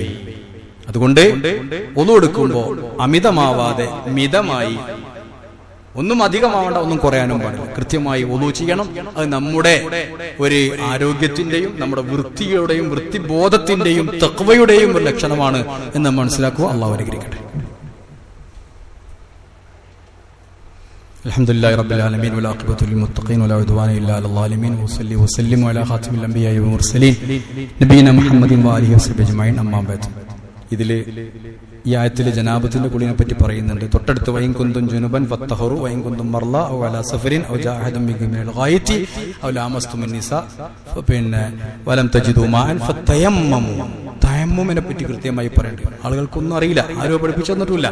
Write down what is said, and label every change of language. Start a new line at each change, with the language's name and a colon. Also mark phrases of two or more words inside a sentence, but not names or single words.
Malayalam: അതുകൊണ്ട് വുളൂ എടുക്കുമ്പോൾ അമിതമാവാതെ മിതമായി, ഒന്നും അധികമാവേണ്ട, ഒന്നും കുറയാനും പാടില്ല, കൃത്യമായി വുളൂ ചെയ്യണം. അത് നമ്മുടെ ഒരു ആരോഗ്യത്തിന്റെയും നമ്മുടെ വൃത്തിയുടെയും വൃത്തിബോധത്തിന്റെയും തഖ്വയുടെയും ഒരു ലക്ഷണമാണ് എന്ന് മനസ്സിലാക്കുക. അല്ലാഹു അനുഗ്രഹിക്കട്ടെ.
Arabic: الحمدلله رب العالمين والعاقبة للمتقين ولا عدوان إلا على الظالمين وصلي وسلم على خاتم الأنبياء والمرسلين نبينا محمد وآله وصحبه أجمعين أما بعد.
Malayalam: ഇതിൽ ഈ ആയത്തിലെ ജനാബത്തിന്റെ കുളിനെ പറ്റി പറയുന്നുണ്ട്.
Arabic: തൊട്ടടുത്ത് وإن كنتم جنبا فاطهروا وإن كنتم مرضى أو على سفر أو جاء أحد منكم من الغائط أو لامستم النساء പിന്നെ فلم تجدوا ماء فتيمموا.
Malayalam: തയമ്മുമിനെ പറ്റി കൃത്യമായി പറയേണ്ടത്. ആളുകൾക്കൊന്നും അറിയില്ല, ആരോ പഠിപ്പിച്ചു തന്നിട്ടില്ല.